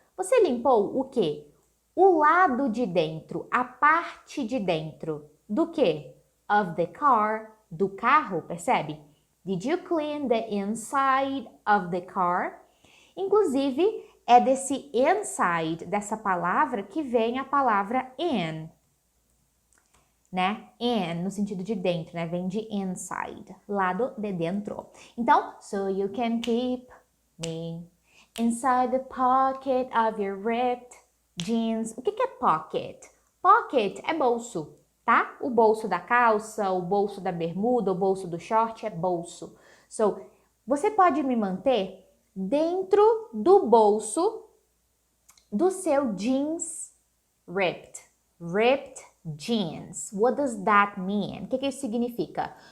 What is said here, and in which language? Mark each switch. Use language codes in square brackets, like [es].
[pt] Você limpou o quê? O lado de dentro, a parte de dentro. Do quê? [en] Of the car. [pt] Do carro, percebe? [en] Did you clean the inside of the car? [pt] Inclusive, é desse inside, dessa palavra, que vem a palavra in, né? In, no sentido de dentro, né? Vem de inside, lado de dentro. [en] Então, so you can keep me inside the pocket of your ripped jeans. [pt] O que é pocket? Pocket é bolso, tá? O bolso da calça, o bolso da bermuda, o bolso do short é bolso. So, você pode me manter dentro do bolso do seu jeans ripped. [en] Ripped jeans. What does that mean? [pt] O que isso significa?